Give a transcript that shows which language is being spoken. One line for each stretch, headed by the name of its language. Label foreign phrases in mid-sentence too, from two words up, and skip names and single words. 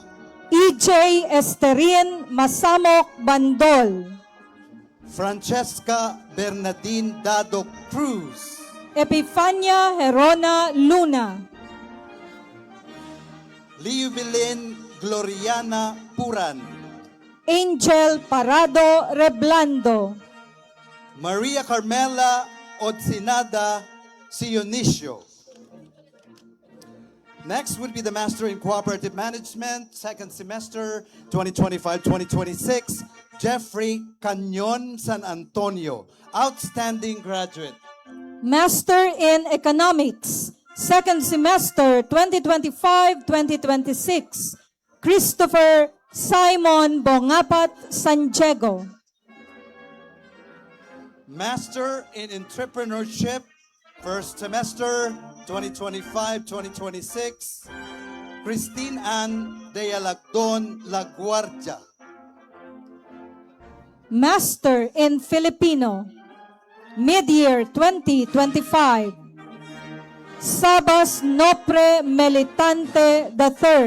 English: EJ Esterin Masamok Bandol. Francesca Bernardine Dado Cruz. Epifania Herona Luna. Liubilin Gloriana Puran. Angel Parado Reblando. Maria Carmela Odsinada Sionicio. Next would be the Master in Cooperative Management, second semester, 2025-2026, Jeffrey Canyon San Antonio, outstanding graduate. Master in Economics, second semester 2025-2026, Christopher Simon Bongapat Sanjego. Master in Entrepreneurship, first semester, 2025-2026, Christine Ann de Alagdon Laguardia. Master in Filipino, mid-year 2025, Sabas Nopre Melitante III.